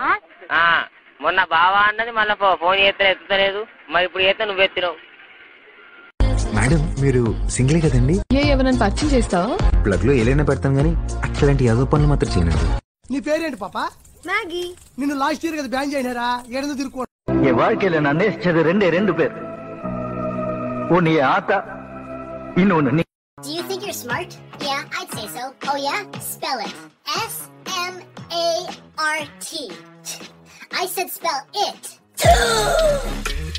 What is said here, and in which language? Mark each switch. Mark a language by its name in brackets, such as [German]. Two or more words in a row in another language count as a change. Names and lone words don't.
[Telugu] మొన్న బావా అన్నది, మళ్ళీ ఫోన్ చేస్తే ఎత్తుతలేదు. మరి ఇప్పుడు చేస్తే నువ్వు ఎత్తినావు. మేడం మీరు సింగిల్ కదండి? ఎవరైనా పరిచయం చేస్తావా? ప్లగ్ లో ఏలైనా పెడతాం గానీ అట్లాంటి యాదో పనులు మాత్రం చేయనండి. నీ పేరేంటి పాప? మ్యాగీ. నిన్ను [English] last year [Telugu] కదా బ్యాన్ చేయనారా? ఏడు తిరుక్కో. [Tamil] என் வாழ்க்கையில நான் நேசிச்சது ரெண்டு பேர். ஒன்னு என் ஆத்தா, இன்னொன்னு நீ. [English] Do you think you're smart? Yeah, I'd say so. Oh yeah? Spell it. S-M-A-R-T. I said spell it.